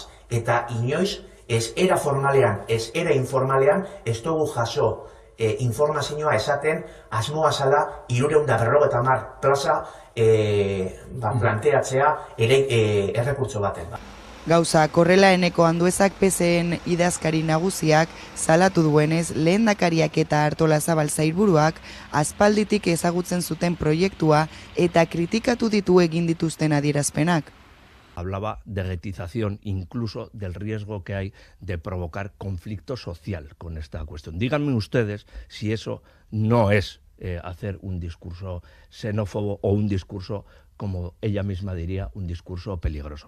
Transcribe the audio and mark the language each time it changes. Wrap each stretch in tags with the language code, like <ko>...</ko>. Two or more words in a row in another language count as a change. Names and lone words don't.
<eu>Eta inoiz ez era formalean, ez era informalean ez dugu jaso informazioa esaten asmoa zala 350 plaza planteatzea errekurtso baten. Gauza korrela eneko Anduezak PSEen idazkari nagusiak salatu duenez lehendakariak eta Artolazabal sailburuak aspalditik ezagutzen zuten proiektua eta kritikatu ditu egin dituzten adierazpenak.</eu> <es>Hablaba de retización incluso del riesgo que hay de provocar conflicto social con esta cuestión. Díganme ustedes si eso no es hacer un discurso xenófobo o un discurso, como ella misma diría, un discurso peligroso.</es>